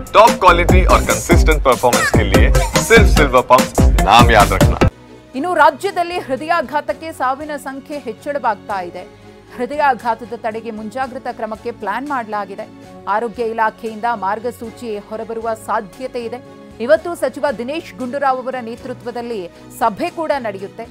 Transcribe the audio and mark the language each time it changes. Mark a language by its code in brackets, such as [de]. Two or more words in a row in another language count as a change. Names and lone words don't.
[en] top quality [hi] और [en] consistent performance [hi] के लिए सिर्फ सिल्वर पंप नाम याद रखना। [kn] ಇನ್ನು ರಾಜ್ಯದಲ್ಲಿ ಹೃದಯಾಘಾತಕ್ಕೆ ಸಾವಿನ ಸಂಖ್ಯೆ ಹೆಚ್ಚಳವಾಗ್ತಾ ಇದೆ. ಹೃದಯಾಘಾತದ ತಡೆಗೆ ಮುಂಜಾಗ್ರತಾ ಕ್ರಮಕ್ಕೆ ಪ್ಲಾನ್ ಮಾಡಲಾಗಿದೆ. ಆರೋಗ್ಯ ಇಲಾಖೆಯಿಂದ ಮಾರ್ಗಸೂಚಿ ಹೊರಬರುವ ಸಾಧ್ಯತೆ ಇದೆ. ಇವತ್ತು ಸಚಿವ ದಿನೇಶ್ ಗುಂಡೂರಾವ್ ಅವರ ನೇತೃತ್ವದಲ್ಲಿ ಸಭೆ ಕೂಡ ನಡೆಯುತ್ತೆ.